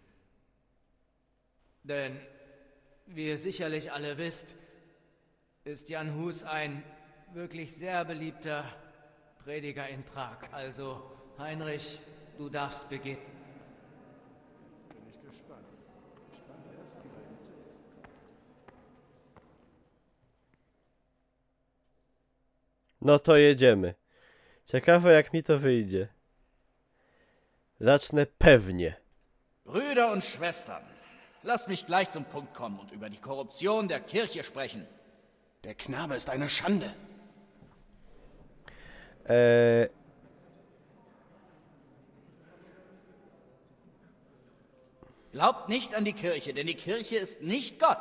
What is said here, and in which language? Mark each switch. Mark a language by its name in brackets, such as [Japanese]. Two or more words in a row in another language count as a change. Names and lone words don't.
[German] Denn, wie ihr sicherlich alle wisst, ist Jan Hus ein wirklich sehr beliebter Prediger in Prag. Also, Heinrich, du darfst beginnen. Jetzt bin ich gespannt. Gespannt, wer von beiden zuerst kotzt. [Polish] No to jedziemy. Ciekawe jak mi to wyjdzie. Zacznę pewnie. [German] Brüder und Schwestern, lasst mich gleich zum Punkt kommen und über die Korruption der Kirche sprechen. Der Knabe ist eine Schande. Glaubt nicht an die Kirche, denn die Kirche ist nicht Gott.